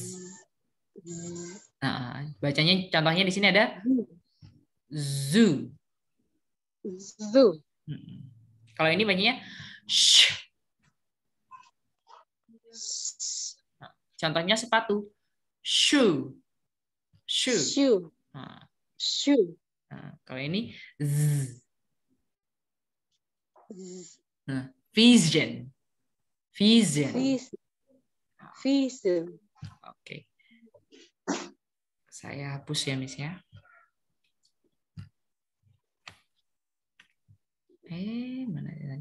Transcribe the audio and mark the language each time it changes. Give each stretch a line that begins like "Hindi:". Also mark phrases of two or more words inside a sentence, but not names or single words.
Indonesian: Nah, bacanya contohnya di sini ada zoo. Zoo. Kalau ini bacanya sh. Nah, contohnya sepatu.
English: Shoe. Shoe.
Indonesian: Shoe. Nah, Shoe. kalau ini z. Nah, vision. Vision. Vision. Oke. Saya hapus ya, Miss ya. Mana tadi?